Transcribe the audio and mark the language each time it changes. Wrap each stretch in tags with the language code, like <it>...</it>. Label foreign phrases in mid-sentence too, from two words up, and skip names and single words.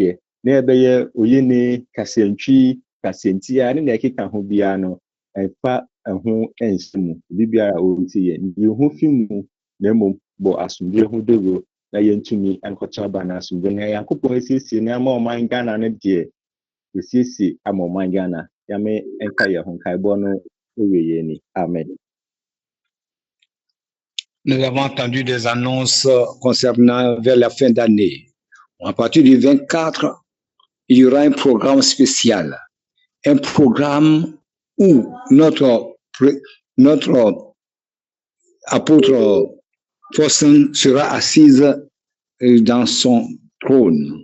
<ak>deɛ na ɛbɛyɛ oyene kasantwi kasantia ne na ɛkeka ho biara no ɛfa ɛho ɛnhyɛ mu bibiara a ɔreti yɛ yɛho fi mu na mmom bɔ asomdwee ho dogoro na yɛntumi nkɔto aba no asomdwee na Yankopɔn asiesie no ama ɔman Ghana no deɛ esiesie ama ɔman Ghana yame ɛnka yɛn ho nkaebɔ no ɛwɔ yɛn ni amen.</ak> <fr>Nous avons entendu des annonces concernant vers la fin d'année. À partir du 24, il y aura un programme spécial. Un programme où notre apôtre Thorsten sera assise dans son trône.</fr>